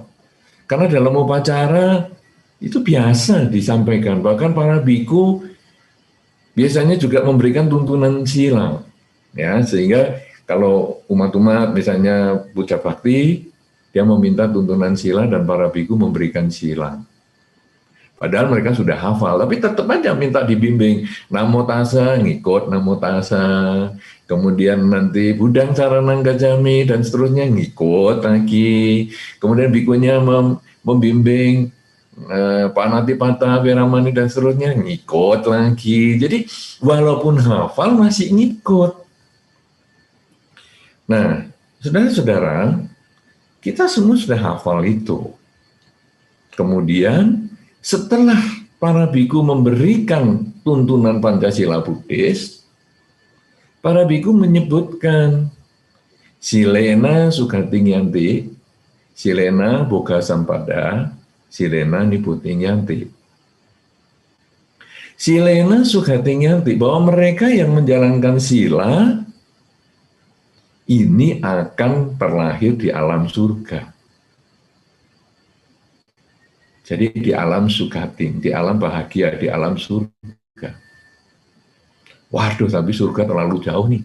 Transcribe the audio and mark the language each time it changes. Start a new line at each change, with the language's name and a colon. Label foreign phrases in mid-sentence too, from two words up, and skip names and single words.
Indonesian: Karena dalam upacara itu biasa disampaikan, bahkan para biku biasanya juga memberikan tuntunan sila, ya, sehingga kalau umat-umat misalnya puja bakti, dia meminta tuntunan sila dan para biku memberikan sila. Padahal mereka sudah hafal, tapi tetap aja minta dibimbing.
Pali: Namo tassa,
Indonesian: ngikut
Pali: namo tassa.
Indonesian: Kemudian nanti
Pali: Budang Saranang Gacchami
Indonesian: dan seterusnya ngikut lagi. Kemudian bikunya membimbing
Pali: Panatipata, Veramani
Indonesian: dan seterusnya ngikut lagi. Jadi walaupun hafal masih ngikut. Nah, saudara-saudara, kita semua sudah hafal itu. Kemudian setelah para biku memberikan tuntunan Pancasila Buddhis, para biku menyebutkan
Pali: Silena Sugatingyanti, Silena Boga Sampada, Silena Niputingyanti. Silena Sugatingyanti,
Indonesian: bahwa mereka yang menjalankan sila ini akan terlahir di alam surga. Jadi di alam sugating, di alam bahagia, di alam surga. Waduh, tapi surga terlalu jauh nih.